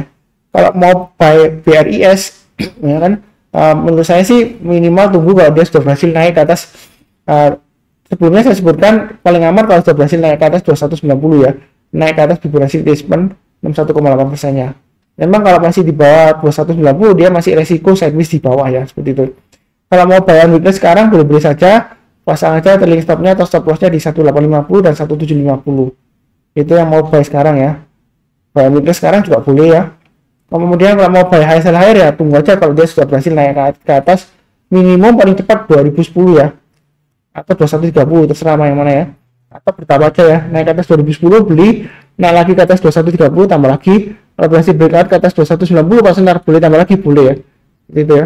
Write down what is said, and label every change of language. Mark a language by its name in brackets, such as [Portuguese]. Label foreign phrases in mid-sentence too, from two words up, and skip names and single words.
[Indonesian] Kalau mau buy BRIS ya kan, menurut saya sih minimal tunggu kalau dia sudah berhasil naik ke atas, sebelumnya saya sebutkan paling aman kalau sudah berhasil naik ke atas 2190 ya, naik ke atas [English] Fibonacci retracement [Indonesian] 61,8% nya. Memang kalau masih di bawah 2190 dia masih resiko sideways di bawah ya, seperti itu. Kalau mau [English] buy on weakness [Indonesian] sekarang boleh beli saja, pasang aja [English] trailing stopnya [Indonesian] atau [English] stop lossnya [Indonesian] di 1850 dan 1750. Itu yang mau buy sekarang ya. [English] Buy on weakness [Indonesian] sekarang juga boleh ya. Kemudian kalau mau [English] buy high sell higher [Indonesian] ya tunggu aja kalau dia sudah berhasil naik ke atas minimum paling cepat 2010 ya, atau 2130 terserah yang mana ya, atau bertambah aja ya, naik ke atas 2010 beli, naik lagi ke atas 2130 tambah lagi, kalau berhasil breakout ke atas 2190 pas ntar boleh tambah lagi, boleh ya, gitu ya.